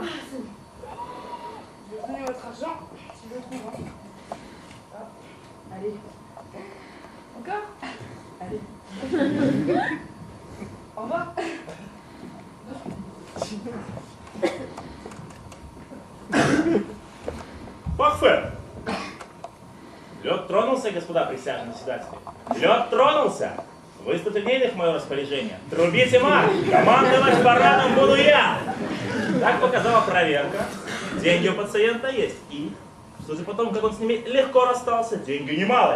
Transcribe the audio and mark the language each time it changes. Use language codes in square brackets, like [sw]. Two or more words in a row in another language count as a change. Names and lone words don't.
[fr] Je vais vous donner votre argent, si je le trouve. Hein. Ah, allez. Encore? Allez. Au revoir. Парфait. [ru] Лед тронулся, господа присяжные заседатели. Лед тронулся. Выставьте денег в мое распоряжение. Трубите марш. Командовать парадом буду я. Так показала проверка. Деньги у пациента есть. И, судя по тому, как он с ними легко расстался, деньги немалые.